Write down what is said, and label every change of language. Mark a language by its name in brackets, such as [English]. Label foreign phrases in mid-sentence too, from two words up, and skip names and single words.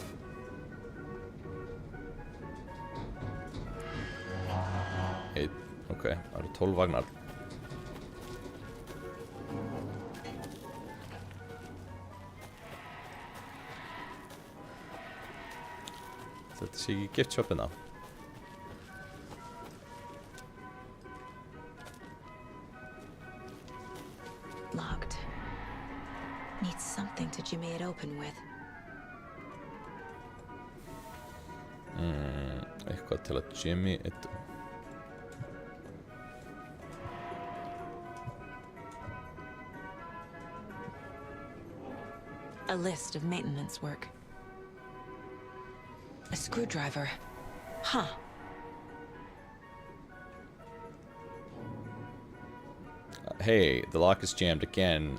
[Icelandic] Ok, það eru 12 vagnar. Þetta sé ekki gift shopin þá. [English] Locked. Need something to jimmy it open with. [Icelandic] Eitthvað til að [English] jimmy it. [Icelandic] A list of maintenance work. A screwdriver. Huh. Hey, the lock is jammed again.